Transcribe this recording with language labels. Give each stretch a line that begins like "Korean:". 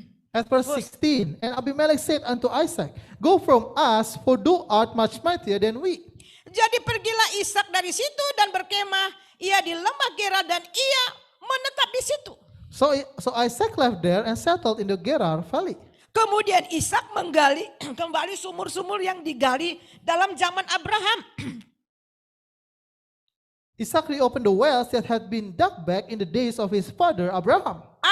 English: At verse 16, and Abimelech said unto Isaac, go from us, for thou art much mightier than we.
Indonesian: Jadi pergilah Ishak dari situ dan berkemah ia di lembah Gerar dan ia menetap di situ.
English: So Isaac left there and settled in the Gerar valley.
Indonesian: Kemudian Ishak menggali kembali sumur-sumur yang digali dalam zaman Abraham.
English: Isaac reopened the wells that had been dug back in the days of his father Abraham.